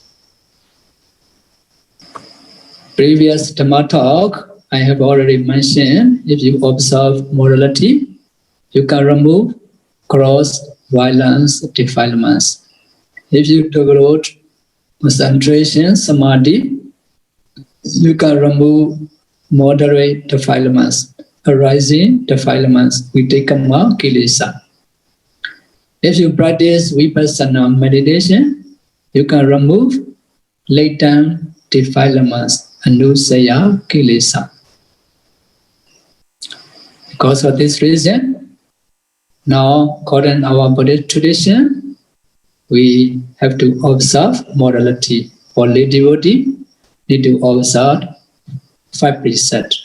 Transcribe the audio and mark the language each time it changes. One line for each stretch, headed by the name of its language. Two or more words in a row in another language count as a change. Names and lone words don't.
English: Previous Dhamma talk, I have already mentioned, if you observe morality, you can remove gross violence defilements. If you develop concentration, samadhi, you can remove moderate defilements, arising defilements,
Pali: vitakama, kilesa.
English: If you practice Vipassana meditation, you can remove latent defilements,
Pali: anusaya kilesa.
English: Because of this reason, now according to our Buddhist tradition, we have to observe morality. For lay devotee, need to observe 5 precepts.